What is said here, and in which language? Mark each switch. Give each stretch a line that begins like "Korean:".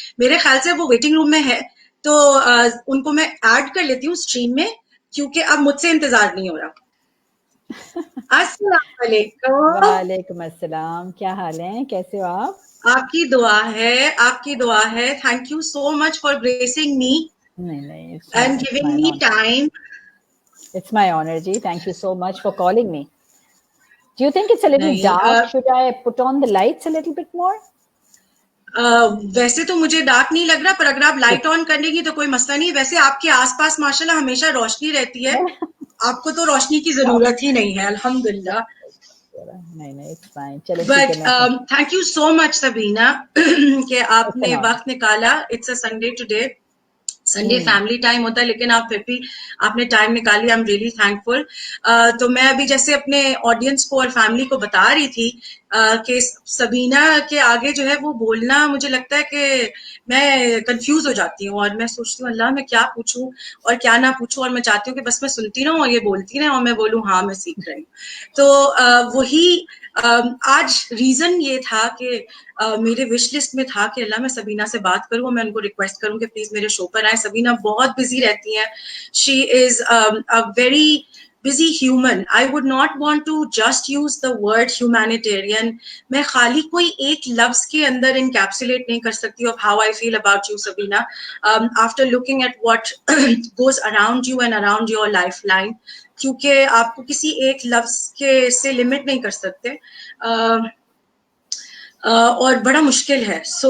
Hindi: मेरे ख्याल से वो वेटिंग रूम में है तो उनको मैं ऐड कर लेती हूँ स्ट्रीम में क्योंकि अब मुझसे इंतजार नहीं हो रहा. अस्सलाम वालेकुम. वालेकुम अस्सलाम, क्या हाल है, कैसे हो आप? आपकी दुआ है.
English: Thank you so much for gracing me and giving me time. It's my honor, ji. Thank you so much for calling me. Do you think it's a little dark? Should I put on the lights a little bit more?
Hindi: वैसे तो मुझे dark नहीं लग रहा, पर अगर आप light on करेंगी तो कोई मसला नहीं. वैसे आपके आसपास माशाल्लाह हमेशा रोशनी रहती है, आपको तो रोशनी की जरूरत ही नहीं है, अल्हम्दुलिल्लाह.
English: नहीं, it's fine.
Hindi: चलो ठीक है.
English: thank you so much
Hindi: Sabina कि आपने वक्त निकाला.
English: it's a Sunday today,
Hindi: Sunday family time होता है लेकिन आप फिर भी आपने टाइम निकाली.
English: I am really thankful.
Hindi: तो मैं अभी जैसे अपने ऑडियंस को और फैमिली को बता रही थी कि सबीना के आगे जो है वो बोलना मुझे लगता है कि मैं कंफ्यूज हो जाती हूँ और मैं सोचती हूँ अल्लाह मैं क्या पूछूं और क्या ना पूछूं, और मैं चाहती हूँ कि बस मैं सुनती रहूं और ये बोलती रहे और मैं बोलूं हाँ मैं सीख रही हूँ. तो वही आज रीजन ये था कि मेरे विश लिस्ट में था कि अल्लाह मैं सबीना से बात करूं, मैं उनको रिक्वेस्ट करूं कि प्लीज मेरे शो पर आए. सबीना बहुत बिजी रहती हैं.
English: She is a very busy human.
Hindi: I would not want to just use the word humanitarian. मैं खाली कोई एक लफ्ज के अंदर encapsulate नहीं कर सकती
English: of how I feel about you,
Hindi: Sabina.
English: After looking at what goes around you and around your lifeline,
Hindi: क्योंकि आपको किसी एक लफ्ज के से लिमिट नहीं कर सकते और बड़ा मुश्किल है.